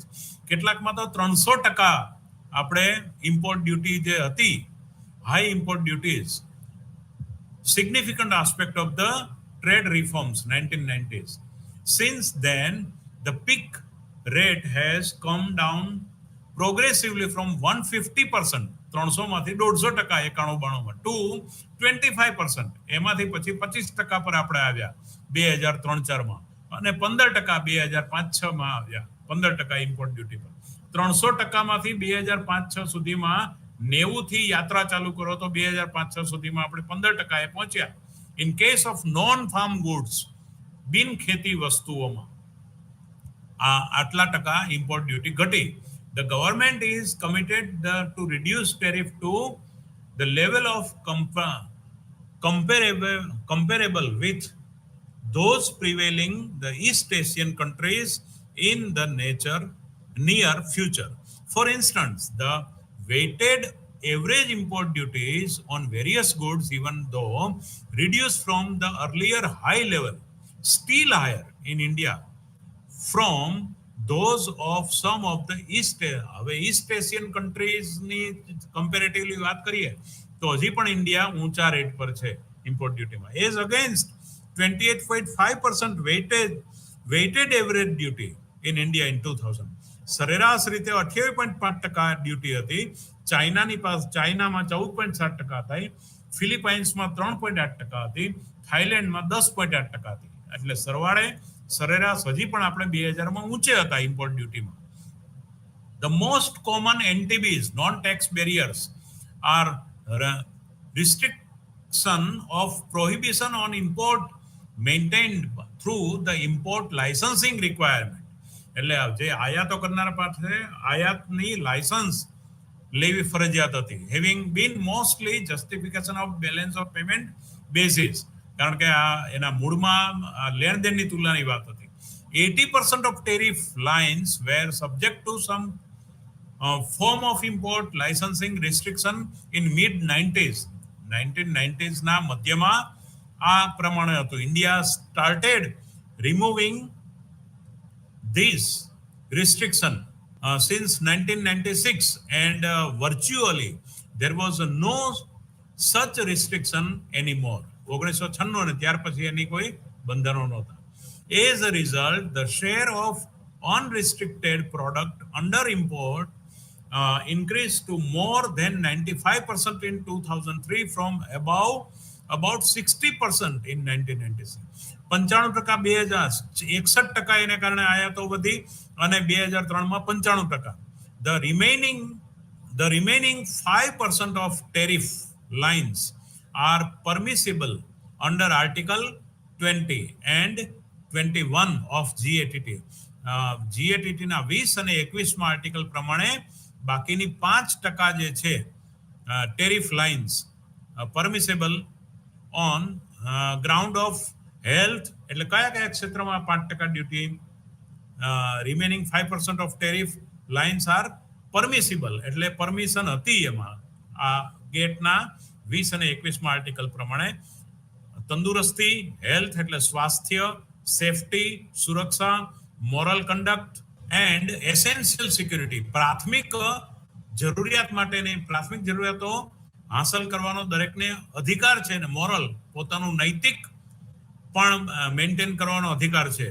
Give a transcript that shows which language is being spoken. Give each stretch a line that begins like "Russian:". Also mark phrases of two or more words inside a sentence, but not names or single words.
Gujarati: કેટલાકમાં તો 300% આપણે
English: import duty
Gujarati: જે હતી,
English: high import duties, significant aspect of the trade reforms 1990s. Since then the peak rate has come down progressively from 150%, 300 માંથી 150% 91-92 to 25%.
Gujarati: એમાંથી પછી 25% પર આપણે આવ્યા 2003-4 માં અને 15% 2005-6 માં આવ્યા 15%
English: import duty
Gujarati: પર. 300% માંથી 2005-6 સુધીમાં 90 થી યાત્રા ચાલુ કરો તો 2005-6 સુધીમાં આપણે 15% એ પહોંચ્યા.
English: in case of non farm goods,
Gujarati: બિન ખેતી વસ્તુઓમાં આટલા ટકા
English: import duty
Gujarati: ઘટી.
English: The government is committed to reduce tariff to the level of comparable with those prevailing the East Asian countries in the near future. For instance, the weighted average import duties on various goods, even though reduced from the earlier high level, still higher in India from those of some of the East Asian countries
Gujarati: ની comparatively વાત કરીએ તો હજી પણ ઇન્ડિયા ઊંચા રેટ પર છે ઇમ્પોર્ટ ડ્યુટીમાં,
English: as against 28.5% weighted average duty in India in 2000.
Gujarati: સરેરાશ રીતે 28.5% ડ્યુટી હતી. ચાઇનામાં 14.7% હતી, ફિલિપાઇન્સમાં 3.8% હતી, થાઈલેન્ડમાં 10.8% હતી. એટલે સરવાળે સરેરાશ હજી પણ આપણે 2000 માં ઊંચે હતા
English: import dutyમાં. The most common NTBs, non-tax barriers, are restriction of prohibition on import maintained through the import licensing requirement.
Gujarati: એટલે જે આયાતો કરનારા પાસે આયાતની લાયસન્સ લેવી ફરજિયાત હતી.
English: Having been mostly justification of balance of payment basis,
Gujarati: કારણ કે એના મૂળમાં લેણદેણની તુલનાની વાત હતી.
English: 80% of tariff lines were subject to some form of import licensing restriction in mid-90s.
Gujarati: 1990s ના મધ્યમાં આ પ્રમાણે હતું.
English: India started removing this restriction since 1996 and virtually there was no such restriction anymore.
Gujarati: 1996 અને ત્યાર પછી એની કોઈ બંધનો નહોતા.
English: As a result, the share of unrestricted product under import increased to more than 95% in 2003 from about 60% in 1996.
Gujarati: 95% 61% એને કારણે આયાતો વધી અને 2003 માં 95%.
English: The remaining 5% of tariff lines are permissible under Article 20 and 21 of GATT.
Gujarati: GATT ના 20 અને 21 માં આર્ટિકલ પ્રમાણે બાકીની 5% જે છે
English: tariff lines permissible on ground of health,
Gujarati: એટલે કયા કયા ક્ષેત્રમાં 5% ડ્યુટી,
English: remaining 5% of tariff lines are permissible,
Gujarati: એટલે પરમિશન હતી એમાં આ ગેટના 20 અને 21માં આર્ટિકલ પ્રમાણે. તંદુરસ્તી, હેલ્થ એટલે સ્વાસ્થ્ય, સેફટી સુરક્ષા,
English: moral conduct and essential security,
Gujarati: પ્રાથમિક જરૂરિયાત માટેની પ્રાથમિક જરૂરિયાતો હાંસલ કરવાનો દરેકને અધિકાર છે, ને મોરલ પોતાનું નૈતિક પણ મેન્ટેન કરવાનો અધિકાર છે.